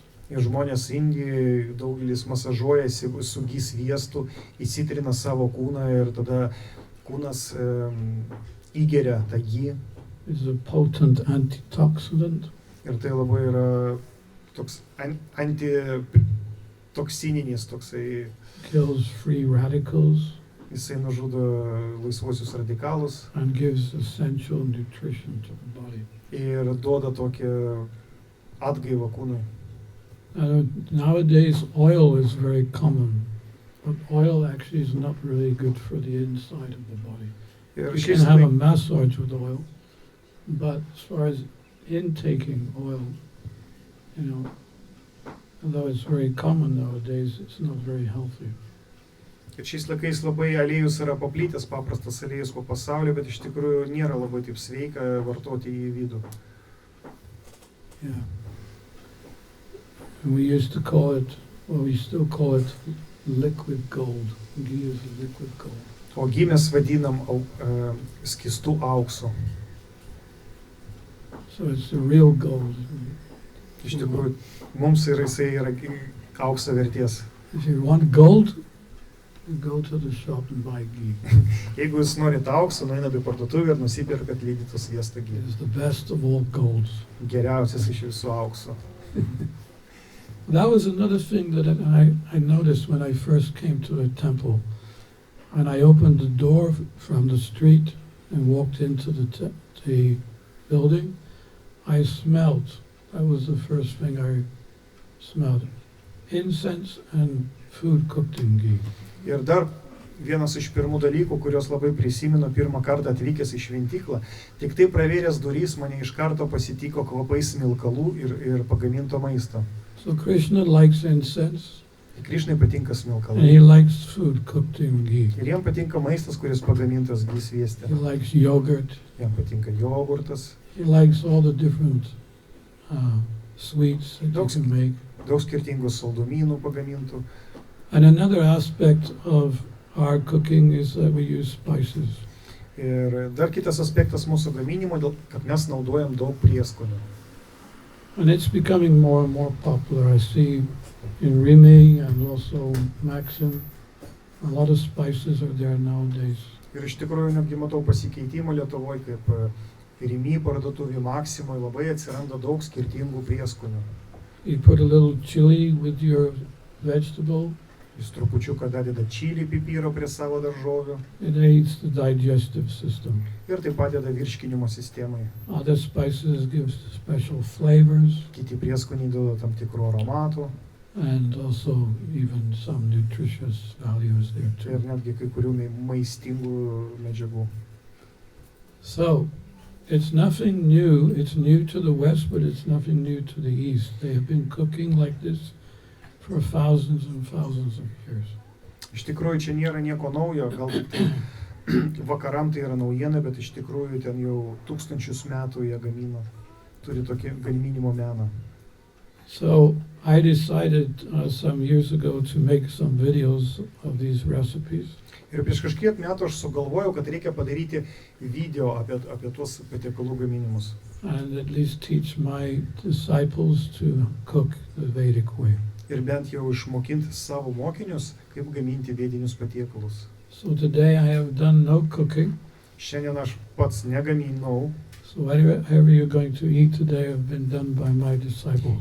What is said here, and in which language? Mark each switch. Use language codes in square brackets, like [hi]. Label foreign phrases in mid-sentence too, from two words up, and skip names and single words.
[lt] Ir žmonės Indijoje daugelis masažuojasi su ghee sviestu, įsitrina savo kūną ir tada kūnas įgeria tą ghee. [en] It's a potent antitoxidant. [lt] Ir tai labai yra toks antitoksininis, toksai, [en] Kills free radicals [lt] jisai nužudo laisvuosius radikalus [en] and gives essential nutrition to the body. [lt] ir duoda tokią atgaivą kūnui. [en] Nowadays, oil is very common, but oil actually is not really good for the inside of the body. [lt] Ir [en] You can [lt] šiais [en] have a [lt] laikais [en] massage with oil, but as far as intaking oil, although it's very common nowadays, it's not very healthy. [lt] labai aliejus yra paplitęs, paprastas aliejus po pasaulio, bet iš tikrųjų nėra labai taip sveika vartoti į vidų. [en] Yeah. And we used to call it, well, we still call it liquid gold. Ghee is liquid gold. [lt] O ghee mes vadinam skystų auksu. [en] So it's the real gold. [lt] Iš tikrųjų, mums jisai yra aukso vertės. [en] If you want gold, you go to the shop and buy ghee. [lt] Jeigu jūs norite aukso, nueinate į parduotuvę ir nusipirkat lydytą sviestą ghee. [en] It is the best of all golds. [lt] Geriausias iš visų aukso. [en] That was another thing that I noticed when I first came to a temple. When I opened the door from the street and walked into the building, I smelled. That was the first thing I smelled. Incense and food cooked in ghee. [lt] Ir dar vienas iš pirmų dalykų, kuriuos labai prisimenu pirmą kartą atvykęs į šventyklą, tik tai pravėręs durys mane iš karto pasitiko kvapais smilkalų ir pagaminto maisto. [en] So Krishna likes incense. [lt] Krishnai patinka [en] And [lt] smilkalai. [en] he likes food cooked in ghee. [lt] Ir jam patinka maistas, kuris pagamintas ghee svieste. [en] He likes yogurt. [lt] Jam patinka jogurtas. [en] He likes all the different sweets that you can make. [lt] Daug skirtingų saldumynų pagamintų. [en] And another aspect of our cooking is that we use spices. [lt] Ir dar kitas aspektas mūsų gaminimo, kad mes naudojam daug prieskonių. [en] And it's becoming more and more popular. I see in Rimi and also Maxim, a lot of spices are there nowadays. [lt] Ir iš tikrųjų netgi matau pasikeitimą Lietuvoje, kaip Rimi parduotuvė Maksimoj labai atsiranda daug skirtingų prieskonių. [en] You put a little chili with your vegetable. [lt] Jis trupučiuką dadeda čili pipyro prie savo daržovių. [en] It aids the digestive system. [lt] Ir tai padeda virškinimo sistemai. [en] Other spices give special flavors [lt] Kiti prieskoniai duoda tam tikrų aromatų. [en] and also even some nutritious values there [lt] Ir [en] too. [lt] netgi kai kurių maistingų medžiagų. [en] So, it's nothing new. It's new to the West, but it's nothing new to the East. They have been cooking like this for thousands and thousands of years. [lt] Iš tikrųjų čia nėra nieko naujo, gal tik tai vakaram tai yra naujiena, bet iš tikrųjų ten jau tūkstančius metų jie gamina, turi tokį gaminimo meną. [en] So I decided some years ago to make some videos of these recipes. [lt] Ir prieš kažkiek metų aš sugalvojau, kad reikia padaryti video apie tuos patiekalų gaminimus. [en] And at least teach my disciples to cook the Vedic way. [lt] Ir bent jau išmokinti savo mokinius, kaip gaminti vedinius patiekalus. [en] So today I have done no cooking. [lt] Šiandien aš pats negaminau. [en] So whatever you're going to eat today have been done by my disciples.